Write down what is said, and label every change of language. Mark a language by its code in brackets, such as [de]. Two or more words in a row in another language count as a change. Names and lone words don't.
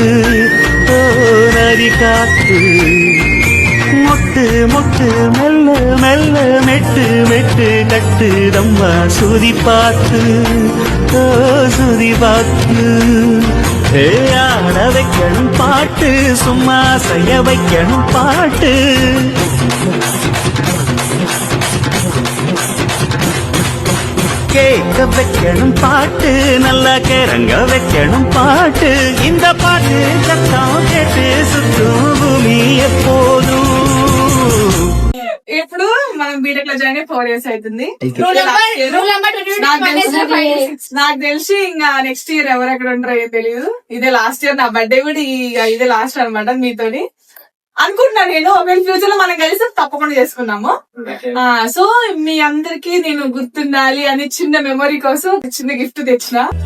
[ta] ஓ நதி காத்து மொட்டு மொட்டு மெல்ல மெல்ல மெட்டு மெட்டு கட்டுதம்மா சுதி பார்த்து ஓ சுதி பார்த்து ஆட வைக்கணும் பாட்டு சும்மா செய்ய வைக்கணும் பாட்டு கேட்க வைக்கணும் பாட்டு நல்லா கிறங்க வைக்கணும் பாட்டு இந்த பாட்டு சத்தம் கேட்டு சுற்றும் பூமி எப்போதும். [te] ఇప్పుడు మనం బీటెక్ లో జాయిన్ 4 years అవుతుంది. నాకు తెలిసి ఇంకా [en] next year [te] ఎవరెక్కడ ఉంటారో తెలియదు. ఇదే [en] last year. [te] నా బర్త్డే కూడా ఇదే లాస్ట్ అనమాట మీతోని అనుకుంటున్నా. నేను ఒకవేళ ఫ్యూచర్ లో మనం కలిసి తప్పకుండా చేసుకున్నాము. సో మీ అందరికి నేను గుర్తుండాలి అని చిన్న మెమరీ కోసం చిన్న గిఫ్ట్ తెచ్చిన.